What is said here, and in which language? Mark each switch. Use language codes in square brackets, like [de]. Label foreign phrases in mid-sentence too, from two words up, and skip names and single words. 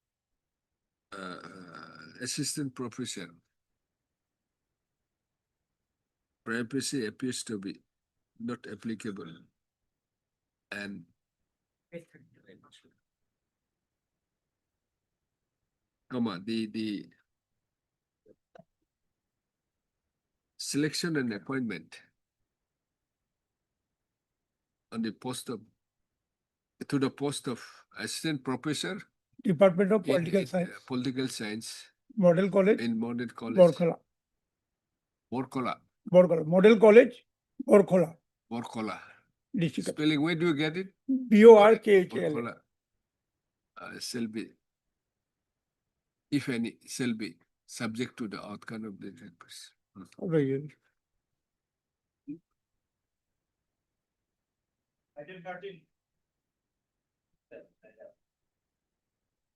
[en] assistant professor privacy appears to be not applicable, and the selection and appointment on the post of to the post of assistant professor Department of in Political Science. political science Model College, in Model College. Borkola. Borkola. Borkola. Model College, Borkola. Borkola. District. Spelling, where do you get it? Borkhala. Borkola. Shall be, if any, shall be subject to the outcome of the papers. Very Item 13.